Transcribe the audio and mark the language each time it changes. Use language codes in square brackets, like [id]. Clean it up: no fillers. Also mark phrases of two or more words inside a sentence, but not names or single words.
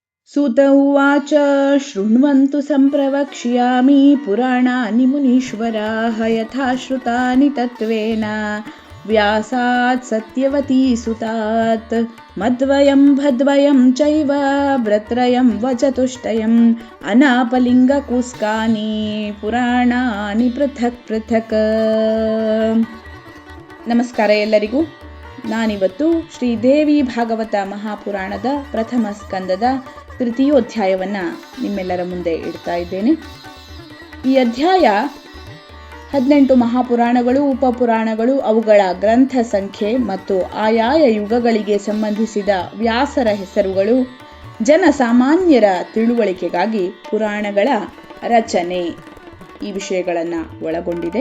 [sa] सूत उवाच शृण्वन्तु सम्प्रवक्ष्यामि पुराणानि मुनीश्वराः यथा श्रुतानि तत्त्वेन व्यासात् सत्यवती सुतात् मद्वयं भद्वयं चैव व्रत्रयं वचतुष्टयम् अनापलिङ्गकुस्कानि ಪುರಾಣಾನಿ ಪೃಥಕ್ ಪೃಥಕ್. [kn] ನಮಸ್ಕಾರ ಎಲ್ಲರಿಗೂ. ನಾನಿವತ್ತು ಶ್ರೀದೇವಿ ಭಾಗವತ ಮಹಾಪುರಾಣದ ಪ್ರಥಮ ಸ್ಕಂದದ ತೃತೀಯೋಧ್ಯಾಯವನ್ನು ನಿಮ್ಮೆಲ್ಲರ ಮುಂದೆ ಇಡ್ತಾ ಇದ್ದೇನೆ. ಈ ಅಧ್ಯಾಯ 18 ಮಹಾಪುರಾಣಗಳು, ಉಪಪುರಾಣಗಳು, ಅವುಗಳ ಗ್ರಂಥ ಸಂಖ್ಯೆ ಮತ್ತು ಆಯಾಯ ಯುಗಗಳಿಗೆ ಸಂಬಂಧಿಸಿದ ವ್ಯಾಸರ ಹೆಸರುಗಳು, ಜನಸಾಮಾನ್ಯರ ತಿಳುವಳಿಕೆಗಾಗಿ ಪುರಾಣಗಳ ರಚನೆ, ಈ ವಿಷಯಗಳನ್ನು ಒಳಗೊಂಡಿದೆ.